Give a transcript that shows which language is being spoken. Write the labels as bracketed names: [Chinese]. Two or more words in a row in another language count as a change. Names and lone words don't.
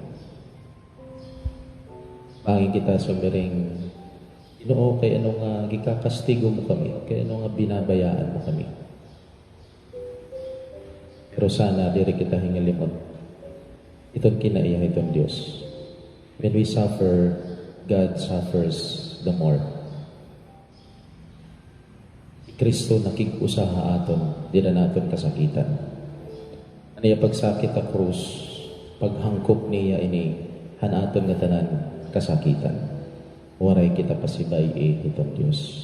[Waray] Pangin kita sumiring, Ginoo, kay ano nga gikakastigo mo kami, kay ano nga binabayaan mo kami. Pero sana diri kita hingalimot. Itong kinaiya itong Diyos. [English] When we suffer, God suffers the more. [Waray] Kristo nakig-usaha aton, di na naton kasakitan. Ano yung pagsakit sa krus, paghangkop niya ini, hanaton nga tanan kasakitan. Waray kita pasibay itong Diyos.